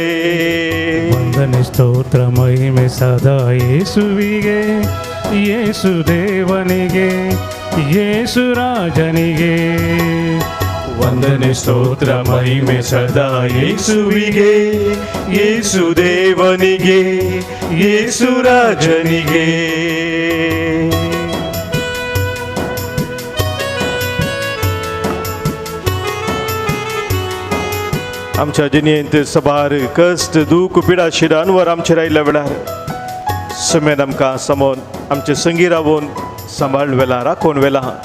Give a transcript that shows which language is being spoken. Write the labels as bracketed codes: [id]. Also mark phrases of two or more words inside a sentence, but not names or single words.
[kn] ವಂದನೆ ಸ್ತೋತ್ರ ಮಹಿಮೆ ಸದಾ ಯೇಸುವಿಗೆ, ಯೇಸು ದೇವನಿಗೆ, ಯೇಸು ರಾಜನಿಗೆ. ವಂದನೆ ಸ್ತೋತ್ರ ಮಹಿಮೆ ಸದಾ ಯೇಸುವಿಗೆ, ಯೇಸು ದೇವನಿಗೆ, ಯೇಸು ರಾಜನಿಗೆ. [kok] आमच्या जिणेंत सबार कश्ट दूख पिडा शिडांवर आमचे रायल्या वेळार समेन आमकां समोन आमचे संगी रावून सांबाळून वेला राखून वेला.